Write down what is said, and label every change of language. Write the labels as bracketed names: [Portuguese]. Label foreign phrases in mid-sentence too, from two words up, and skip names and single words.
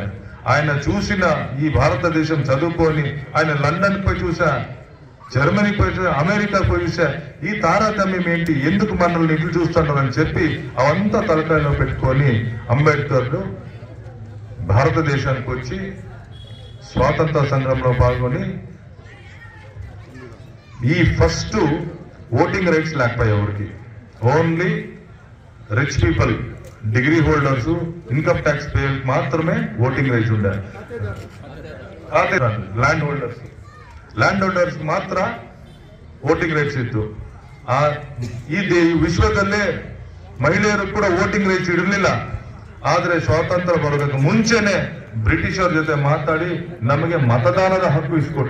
[Telugu] ఆయన చూసిన ఈ భారతదేశం చదువుకొని ఆయన లండన్ పోయి చూసా, జర్మనీ పోయి చూసా, అమెరికా పోయి చూసా, ఈ తారతమ్యం ఏంటి, ఎందుకు మనల్ని ఇట్లు చూస్తున్నారని చెప్పి అవంతా తలకాయలో పెట్టుకొని అంబేద్కర్ భారతదేశానికి వచ్చి స్వాతంత్ర సంగ్రామంలో పాల్గొని ఈ [English] first voting rights [Telugu] లేకపోయాయి ఎవరికి. [English] only rich people, degree holders, income tax pay మాత్రమే voting rights ఉండే. land holders [Kannada] ಮಾತ್ರ [English] voting rights [Kannada] ಇತ್ತು. ಈ ವಿಶ್ವದಲ್ಲೇ ಮಹಿಳೆಯರು ಕೂಡ [English] voting rights [Kannada] ಇರಲಿಲ್ಲ. ಆದ್ರೆ ಸ್ವಾತಂತ್ರ್ಯ ಬರೋದಕ್ಕೆ ಮುಂಚೆನೆ ಬ್ರಿಟಿಷರ ಜೊತೆ ಮಾತಾಡಿ ನಮಗೆ ಮತದಾನದ ಹಕ್ಕು ಇಸ್ಕೊಟ್ರು.